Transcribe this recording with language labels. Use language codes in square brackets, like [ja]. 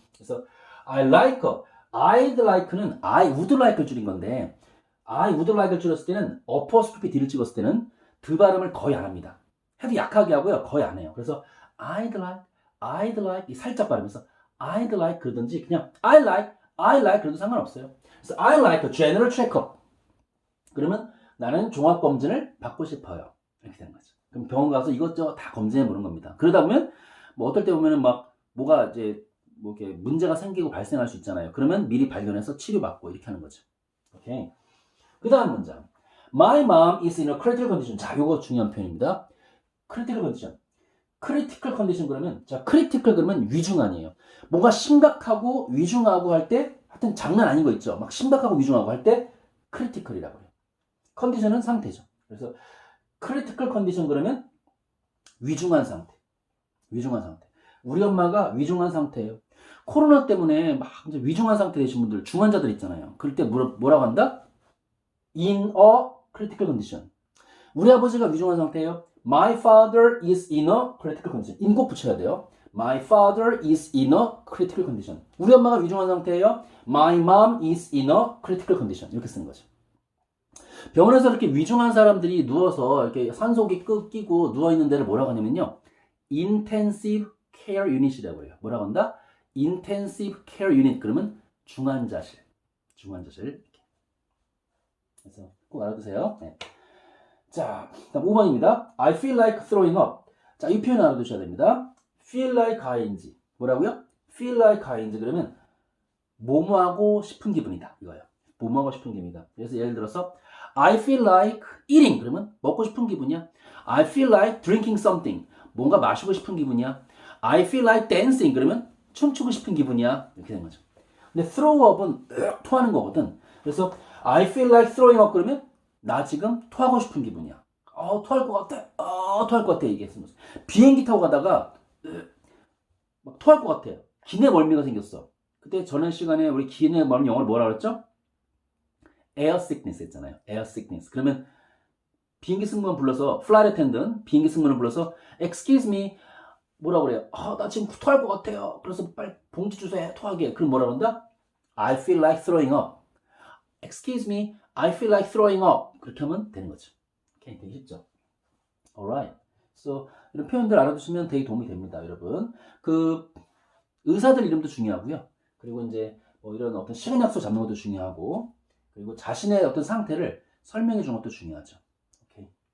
[ko] 그래서 [en] I'd like [ko] 는 [en] I would like [ko] 를 줄인 건데 I would like를 줄였을 때는 apostrophe D를 찍었을 때는 드 발음을 거의 안 합니다. 해도 약하게 하고요. 거의 안 해요. 그래서 [en] I'd like [ko] 이 살짝 발음해서 I'd like 그러든지 그냥 [en] I like [ko] 그래도 상관없어요. 그래서 [en] I like a general checkup. [ko] 그러면 나는 종합검진을 받고 싶어요. 이렇게 되는 거죠. 그럼 병원 가서 이것저것 다 검진해 보는 겁니다. 그러다 보면 어떨 때 보면은 뭐가 이제 이렇게 문제가 생기고 발생할 수 있잖아요. 그러면 미리 발견해서 치료받고 이렇게 하는 거죠. 오케이. 그 다음 문장. [en] My mom is in a critical condition. [ko] 자, 요거 중요한 표현입니다. [en] critical condition. [ko] critical condition 그러면, 자, critical 그러면 위중한이에요. 뭔가 심각하고 위중하고 할 때, 하여튼 장난 아닌 거 있죠. 막 심각하고 위중하고 할 때, critical이라고 해요. 컨디션은 상태죠. 그래서, [en] critical condition [ko] 그러면 위중한 상태. 위중한 상태. 우리 엄마가 위중한 상태예요. 코로나 때문에 막 이제 위중한 상태 되신 분들, 중환자들 있잖아요. 그럴 때 뭐라고 한다? [en] In a critical condition. [ko] 우리 아버지가 위중한 상태예요. [en] My father is in a critical condition. [ko] in 꼭 붙여야 돼요. [en] My father is in a critical condition. [ko] 우리 엄마가 위중한 상태예요. [en] My mom is in a critical condition. [ko] 이렇게 쓰는 거죠. 병원에서 이렇게 위중한 사람들이 누워서 이렇게 산소기 끼고 누워있는 데를 뭐라고 하냐면요. [en] Intensive Care Unit [ko] 이라고 해요. 뭐라고 한다? [en] Intensive Care Unit. [ko] 그러면 중환자실. 중환자실. 이렇게. 그래서 꼭 알아두세요. 네. 자, 다음 5번입니다. [en] I feel like throwing up. [ko] 자, 이 표현 알아두셔야 됩니다. [en] feel like ing. [ko] 뭐라고요? [en] feel like ing. [ko] 그러면 뭐뭐하고 싶은 기분이다. 이거예요. 뭐뭐하고 싶은 기분이다. 그래서 예를 들어서 [en] I feel like eating. [ko] 그러면 먹고 싶은 기분이야. [en] I feel like drinking something. [ko] 뭔가 마시고 싶은 기분이야. [en] I feel like dancing. [ko] 그러면 춤추고 싶은 기분이야. 이렇게 되는 거죠. 근데 [en] throw up [ko] 은 토하는 거거든. 그래서 [en] I feel like throwing up [ko] 그러면 나 지금 토하고 싶은 기분이야. 토할 것 같아. 토할 것 같아. 이게 쓰는 거죠. 비행기 타고 가다가 막 토할 것 같아. 기내 멀미가 생겼어. 그때 전에 시간에 우리 기내 멀미 영어를 뭐라 그랬죠? [en] air sickness [ko] 했잖아요. [en] air sickness. [ko] 그러면 비행기 승무원 불러서 flight attendant 비행기 승무원을 불러서 [en] excuse me [ko] 뭐라고 그래요? 나 지금 토할 것 같아요. 그래서 빨리 봉지 주세요. 토하게. 그럼 뭐라고 한다? [en] I feel like throwing up. Excuse me, I feel like throwing up. [ko] 그렇게 하면 되는 거죠. 오케이, 되게 쉽죠? [en] Alright. So, [ko] 이런 표현들 알아두시면 되게 도움이 됩니다, 여러분. 의사들 이름도 중요하고요. 그리고 이제 뭐 이런 어떤 시간 약속 잡는 것도 중요하고, 그리고 자신의 어떤 상태를 설명해 주는 것도 중요하죠. 오케이.